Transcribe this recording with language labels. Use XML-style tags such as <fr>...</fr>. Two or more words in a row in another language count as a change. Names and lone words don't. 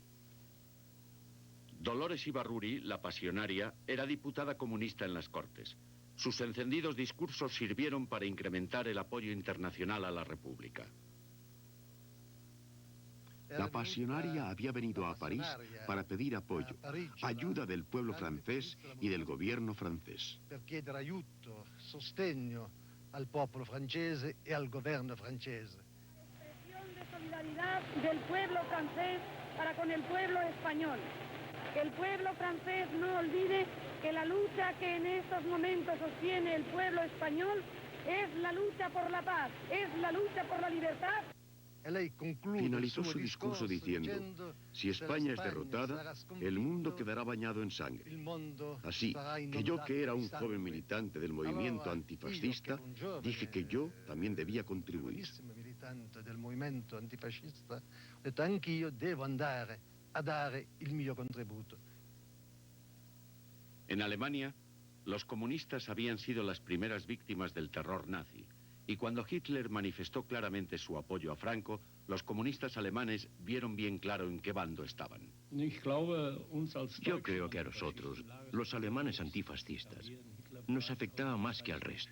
<es>Dolores Ibarruri, la pasionaria, era diputada comunista en las Cortes. Sus encendidos discursos sirvieron para incrementar el apoyo internacional a la República. La pasionaria había venido a París para pedir apoyo, ayuda del pueblo francés y del gobierno francés.</es> <it>Per chiedere aiuto, sostegno al popolo francese e al governo francese.</it> <es>Expresión de solidaridad del pueblo francés para con el pueblo español. Que el pueblo francés no olvide que la lucha que en estos momentos sostiene el pueblo español es la lucha por la paz, es la lucha por la libertad. Finalizó su discurso diciendo: si España es derrotada, el mundo quedará bañado en sangre. Así que yo, que era un joven militante del movimiento antifascista, dije que yo también debía contribuir.</es> <it>Del movimento antifascista, ho detto anch'io devo andare a dare il mio contributo.</it> <es>En Alemania, los comunistas habían sido las primeras víctimas del terror nazi, y cuando Hitler manifestó claramente su apoyo a Franco, los comunistas alemanes vieron bien claro en qué bando estaban. Yo creo que a nosotros, los alemanes antifascistas, nos afectaba más que al resto.</es>